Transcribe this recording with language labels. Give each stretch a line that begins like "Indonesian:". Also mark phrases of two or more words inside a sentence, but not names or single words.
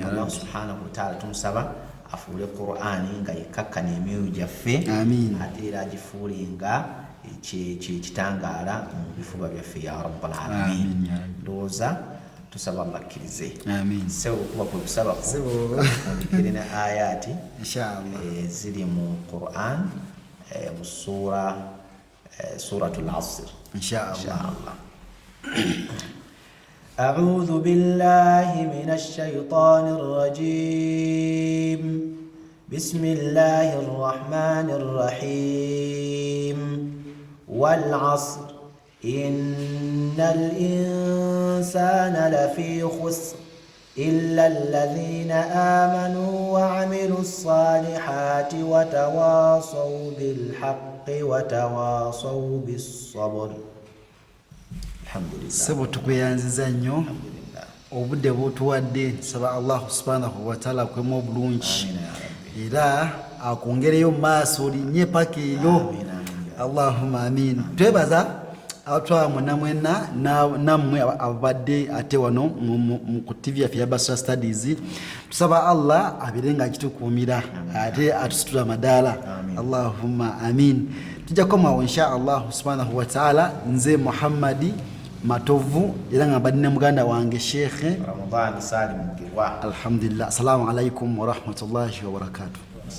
Arabic: الله سبحانه وتعالى
Ganda: tumusaba afuule Quran nga yekakkana emyoyo gyaffe ate era agifuulenga kitangaala mu bifuba byaffe
Arabic: يا رب العالمين.
Ganda: Ndowooza tusaba Allah akkirize. Sewo kuba kwe kusaba ondekere ne ayati inshallah ziri mu Quran mu suratul Asr inshallah.
Arabic: أعوذ بالله من الشيطان الرجيم بسم الله الرحمن الرحيم والعصر إن الإنسان لفي خسر إلا الذين آمنوا وعملوا الصالحات وتواصوا بالحق وتواصوا بالصبر.
Ganda: Sebo tukweyanziza nnyo obudde butuwadde saba
Arabic: الله سبحانه وتعالى
Ganda: kwemu obulungi era akongereyo maaso linye paka eyo.
Arabic: اللهم آمين.
Ganda: Twebaza abatwamu namwena namwe abadde ate wano mu TV ya Basra Studies tusaba Allah abirenga akitukuumira ate atusitula madala.
Arabic: اللهم آمين.
Ganda: Tujja koma
Arabic: إن شاء الله سبحانه وتعالى
Ganda: nze Muhammadi Matovu era nga badine muganda wange Sheikh Ramadan Salim Mugirwa. Alhamdulillah.
Arabic: السلام عليكم ورحمة الله وبركاته.